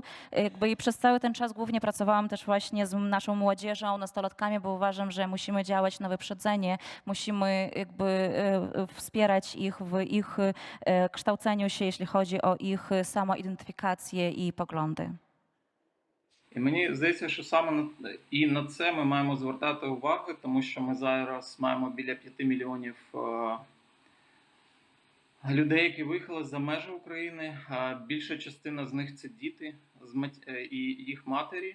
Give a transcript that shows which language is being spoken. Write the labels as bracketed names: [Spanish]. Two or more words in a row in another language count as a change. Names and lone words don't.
[Polish] Jakby i przez cały ten czas głównie pracowałam też właśnie z naszą młodzieżą, nastolatkami, bo uważam, że musimy działać na wyprzedzenie, musimy jakby wspierać ich w ich kształceniu się, jeśli chodzi o ich samoidentyfikację i poglądy. [Ukrainian] І мені здається, що саме на це ми маємо звертати увагу, тому що ми зараз маємо біля 5 мільйонів людей, які виїхали за межі України. Більша частина з них – це діти і їх матері.